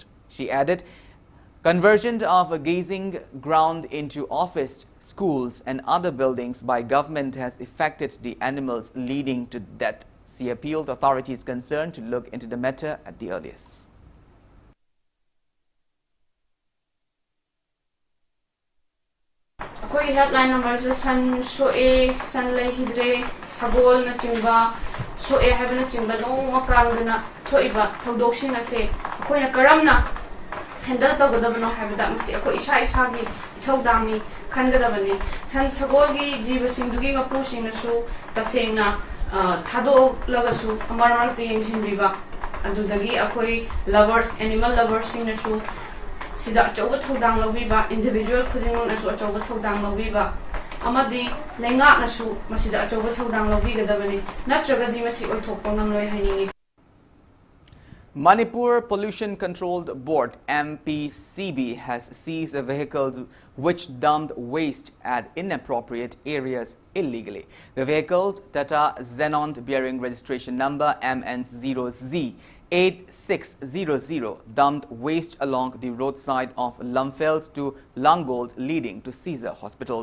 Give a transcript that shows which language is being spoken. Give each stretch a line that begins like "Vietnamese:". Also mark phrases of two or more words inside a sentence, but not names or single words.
English: She added, conversion of a grazing ground into office, schools and other buildings by government has affected the animals, leading to death. She appealed authorities concerned to look into the matter at the earliest.
Manipuri: Koi
English: helpline number
Manipuri: is san soe san lai hidre sabol na chingba soe have na chingba no makang na thoiba thodok ase koi na karam na handle to gadab no have da masi ko isha isha gi thodami khan gadabani san sagol gi jiba singdugi mapu sing na su tasena thado lagasu amar mar te engine biba adudagi akoi
English: lovers animal lovers
Manipuri: sing na su sida achoba thodang lobiba individual khudingon asu achoba thodang lobiba amadi lenga nasu masida achoba thodang lobi gadabani natraga di masi othokpo ngamloi haini.
English: Manipur Pollution Controlled Board MPCB has seized a vehicle which dumped waste at inappropriate areas illegally. The vehicle, Tata Xenon bearing registration number MN0Z 8600, dumped waste along the roadside of Lumfeld to Langold, leading to Caesar Hospital.